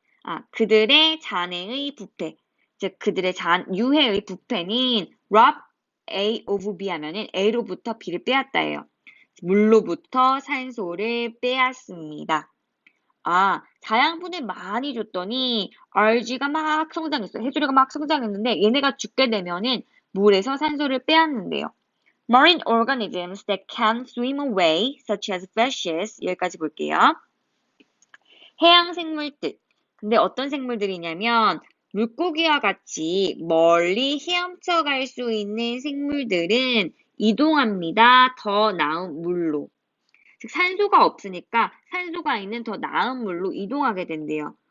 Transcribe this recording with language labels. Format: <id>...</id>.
<ko>아, 그들의 잔해의 부패, 즉 그들의 유해의 부패는</ko> <en>rob A of B</en> <ko>하면은 A로부터 B를 빼앗다예요. 물로부터 산소를 빼앗습니다. 아, 자양분을 많이 줬더니 RG가 막 성장했어요. 해조류가 막 성장했는데 얘네가 죽게 되면은 물에서 산소를 빼앗는데요.</ko> <en>Marine organisms that can swim away, such as fishes.</en> <ko>여기까지 볼게요. 해양 생물들. 근데 어떤 생물들이냐면 물고기와 같이 멀리 헤엄쳐 갈 수 있는 생물들은 이동합니다. 더 나은 물로. 즉 산소가 없으니까 산소가 있는 더 나은 물로 이동하게 된대요.</ko>